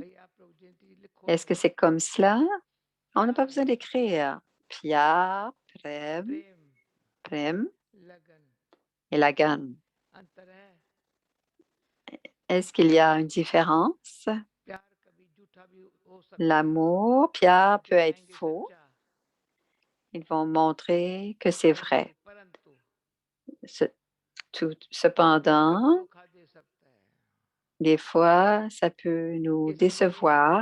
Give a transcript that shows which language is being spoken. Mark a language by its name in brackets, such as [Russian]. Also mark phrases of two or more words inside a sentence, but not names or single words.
[French] Est-ce que c'est comme cela? On n'a pas besoin d'écrire. [Hindi] प्यार, प्रेम, प्रेम et Lagan. [French] Est-ce qu'il y a une différence? L'amour, Pyar peut être faux. Ils vont montrer que c'est vrai. Cependant, des fois, ça peut nous décevoir.